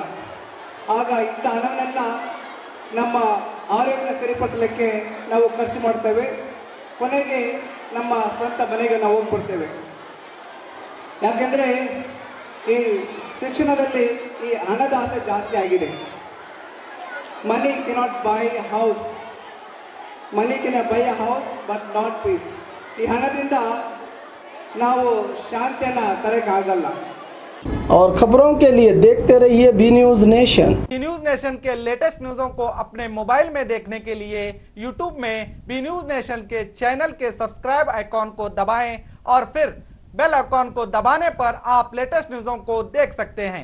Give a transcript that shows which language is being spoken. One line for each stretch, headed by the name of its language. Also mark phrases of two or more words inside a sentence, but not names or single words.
Kannada: ಆಗ ಇಂಥ ಹಣವನ್ನೆಲ್ಲ ನಮ್ಮ ಆರೋಗ್ಯನ ಸರಿಪಡಿಸಲಿಕ್ಕೆ ನಾವು ಖರ್ಚು ಮಾಡ್ತೇವೆ. ಕೊನೆಗೆ ನಮ್ಮ ಸ್ವಂತ ಮನೆಗೆ ನಾವು ಹೋಗ್ಬಿಡ್ತೇವೆ. ಯಾಕೆಂದರೆ ಈ ಶಿಕ್ಷಣದಲ್ಲಿ ಈ ಹಣದ ಆಸೆ ಜಾಸ್ತಿ ಆಗಿದೆ.
English: money cannot buy house, money can buy a house but not peace.
Kannada: ಈ ಹಣದಿಂದ ನಾವು ಶಾಂತಿಯನ್ನು ತರಕ್ಕಾಗಲ್ಲ.
Hindi: और खबरों के लिए देखते रहिए बी न्यूज नेशन। बी न्यूज नेशन के
English: latest newson
Hindi: को अपने मोबाइल में देखने के लिए यूट्यूब में बी न्यूज नेशन के चैनल के
English: subscribe icon
Hindi: को दबाएं और फिर
English: bell icon
Hindi: को दबाने पर आप
English: latest newson
Hindi: को देख सकते हैं।